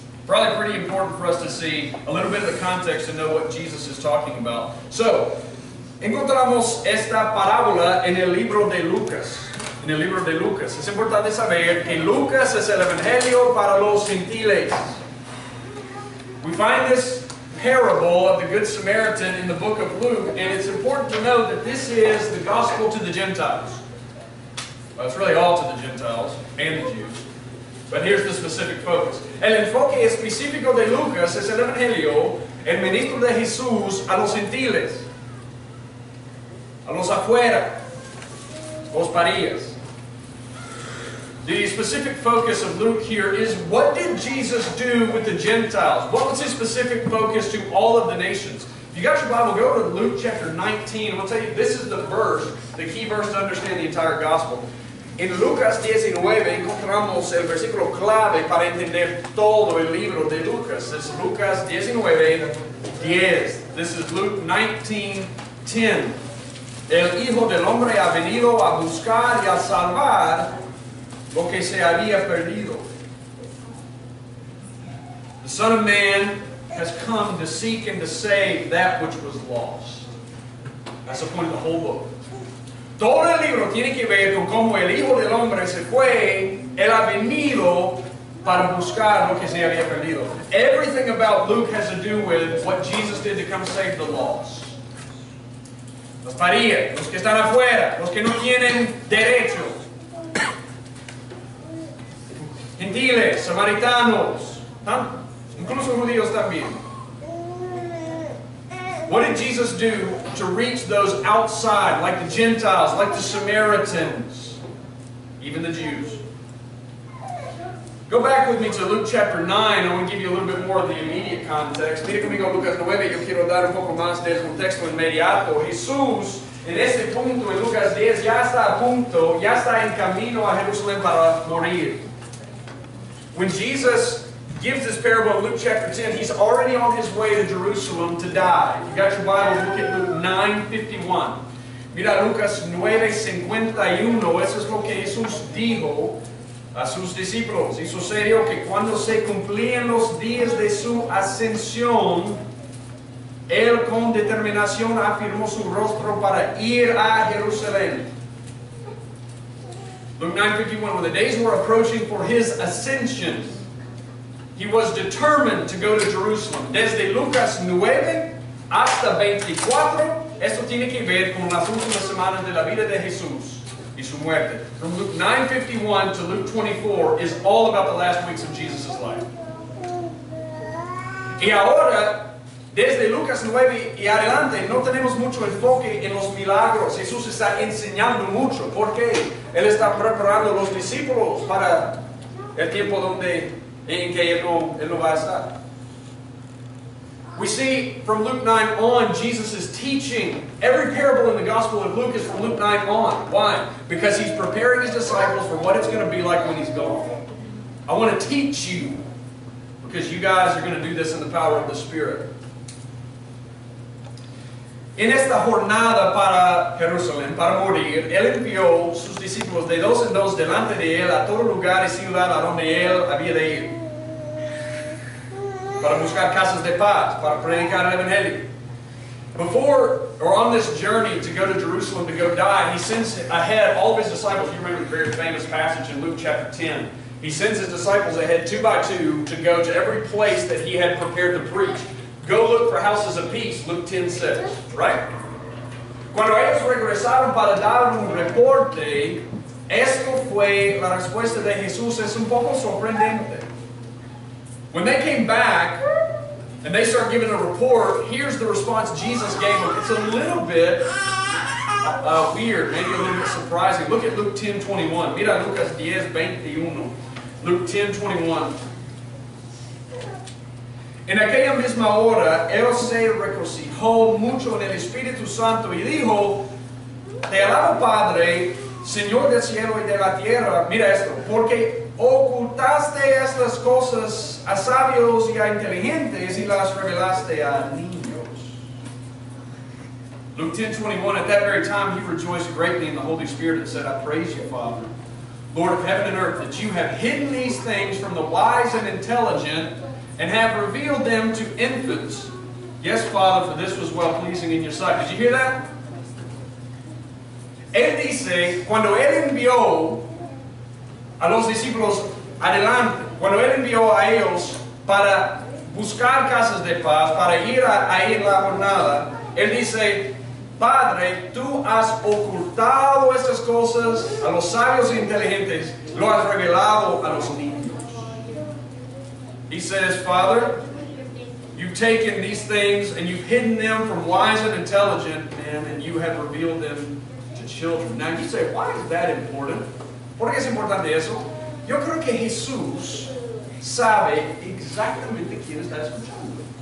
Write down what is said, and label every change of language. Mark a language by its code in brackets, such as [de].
[en] Probably pretty important for us to see a little bit of the context to know what Jesus is talking about. [es] So, encontramos esta parábola en el libro de Lucas. En el libro de Lucas. Es importante saber que Lucas es el evangelio para los gentiles. [en] We find this parable of the Good Samaritan in the book of Luke, and it's important to know that this is the gospel to the Gentiles. Well, it's really all to the Gentiles and the Jews. But here's the specific focus. [es] El enfoque específico de Lucas es el evangelio, el ministro de Jesús a los gentiles, a los afuera, los parías. [en] The specific focus of Luke here is, what did Jesus do with the Gentiles? What was his specific focus to all of the nations? If you got your Bible, go to Luke chapter 19. I'll tell you, this is the verse, the key verse to understand the entire gospel. [es] En Lucas 19 encontramos el versículo clave para entender todo el libro de Lucas. Es Lucas 19:10. [en] This is Luke 19:10. [es] El Hijo del Hombre ha venido a buscar y a salvar lo que se había perdido. [en] The Son of Man has come to seek and to save that which was lost. That's the point of the whole book. [es] Todo el libro tiene que ver con cómo el Hijo del Hombre se fue, Él ha venido para buscar lo que se había perdido. [en] Everything about Luke has to do with what Jesus did to come save the lost. [es] Los parías, los que están afuera, los que no tienen derecho. gentiles, samaritanos, incluso judíos también. [en] What did Jesus do to reach those outside, like the Gentiles, like the Samaritans, even the Jews? Go back with me to Luke chapter 9. I want to give you a little bit more of the immediate context. [es] Mire conmigo Lucas 9, yo quiero dar un poco más del contexto inmediato. Jesús, en este punto, en Lucas 10, ya está a punto, ya está en camino a Jerusalén para morir. [en] When Jesus gives this parable in Luke chapter 10, he's already on his way to Jerusalem to die. If you got your Bible, look at Luke 9:51. [es] Mira Lucas 9:51, eso es lo que Jesús dijo a sus discípulos. Y sucedió que cuando se cumplían los días de su ascensión, él con determinación afirmó su rostro para ir a Jerusalén. [en] Luke 9:51, when the days were approaching for his ascension, he was determined to go to Jerusalem. [es] Desde Lucas 9 hasta 24, esto tiene que ver con las últimas semanas de la vida de Jesús y su muerte. [en] From Luke 9:51 to Luke 24 is all about the last weeks of Jesus' life. [es] Y ahora, desde Lucas 9 y adelante, no tenemos mucho enfoque en los milagros. Jesús está enseñando mucho. ¿Por qué? Él está preparando a los discípulos para el tiempo en que él no va a estar. [en] We see from Luke 9 on, Jesus is teaching. Every parable in the Gospel of Luke is from Luke 9 on. Why? Because he's preparing his disciples for what it's going to be like when he's gone. I want to teach you, because you guys are going to do this in the power of the Spirit. [es] En esta jornada para Jerusalén, para morir, él envió sus discípulos de dos en dos delante de él a todo lugar y ciudad a donde él había de ir, para buscar casas de paz, para predicar el Evangelio. [en] Before, or on this journey to go to Jerusalem to go die, he sends ahead all of his disciples. You remember the very famous passage in Luke chapter 10. He sends his disciples ahead 2 by 2 to go to every place that he had prepared to preach. Go look for houses of peace, Luke 10:6, right? [es] Cuando ellos regresaron para dar un reporte, esto fue la respuesta de Jesús. Es un poco sorprendente. [en] When they came back and they start giving a report, here's the response Jesus gave them. It's a little bit weird, maybe a little bit surprising. Look at Luke 10:21. [es] Mira Lucas 10:21. [en] Luke 10:21. [es] En aquella misma hora, él se regocijó mucho en el Espíritu Santo y dijo: Te alabo, Padre, Señor del cielo y de la tierra. Mira esto, porque ocultaste estas cosas a sabios y a inteligentes y las revelaste a niños. [en] Luke 10:21, at that very time he rejoiced greatly in the Holy Spirit and said, I praise you, Father, Lord of heaven and earth, that you have hidden these things from the wise and intelligent and have revealed them to infants. Yes, Father, for this was well-pleasing in your sight. Did you hear that? [es] Él dice, cuando él envió a los discípulos adelante, cuando él envió a ellos para buscar casas de paz, para ir ahí en la jornada, él dice, Padre, tú has ocultado estas cosas a los sabios e inteligentes, lo has revelado a los niños. [en] He says, Father, you've taken these things and you've hidden them from wise and intelligent men, and you have revealed them to children. Now you say, why is that important? [es] ¿Por qué es importante eso? Yo creo que Jesús sabe exactamente quién está escuchando.